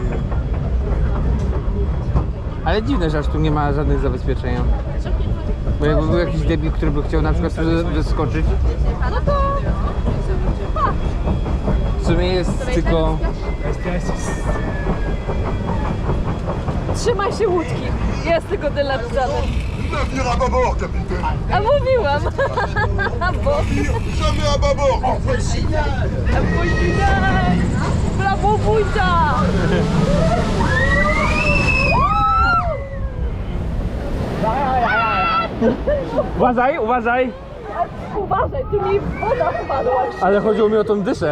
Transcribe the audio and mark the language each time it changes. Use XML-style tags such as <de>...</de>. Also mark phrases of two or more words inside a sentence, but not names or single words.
<pl>Ale dziwne, że aż tu nie ma żadnych zabezpieczenia. Bo jakby był jakiś debil, który by chciał na przykład wyskoczyć. No to... W sumie jest tylko... Trzymaj się łódki. Jest tylko tyle napisane.</pl> <fr>Navire à bâbord, capitaine.</fr> <pl>A mówiłam. Bo...</pl> <fr>Jamais à bâbord.</fr> <pl>Pójdź, brawo wójta! Uważaj, uważaj! Uważaj, tu mi woda spadła. Ale chodziło mi o tą dyszę.</pl>